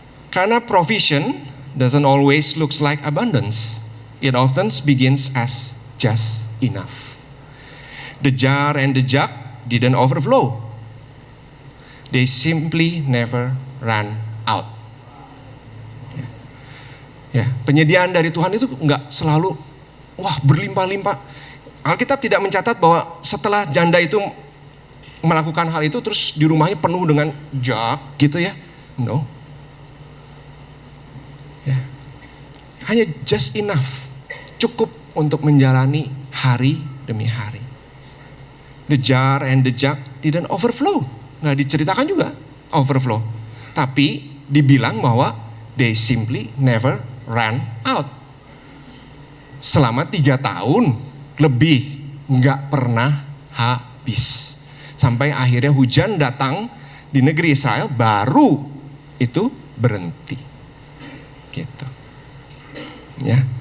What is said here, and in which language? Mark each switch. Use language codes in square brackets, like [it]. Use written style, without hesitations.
[id] Karena [en] provision doesn't always looks like abundance. It often begins as just enough. The jar and the jug didn't overflow. They simply never ran out. [id] Ya, penyediaan dari Tuhan itu nggak selalu berlimpah-limpah. Alkitab tidak mencatat bahwa setelah janda itu melakukan hal itu terus di rumahnya penuh dengan jug gitu ya. [en] No. [id] Ya. Hanya [en] just enough. [id] Cukup untuk menjalani hari demi hari. [en] The jar and the jug didn't overflow. [id] Nggak diceritakan juga overflow. Tapi dibilang bahwa [en] they simply never ran out. [id] Selama 3 tahun lebih nggak pernah habis. Sampai akhirnya hujan datang di negeri Israel, baru itu berhenti. Gitu. Ya.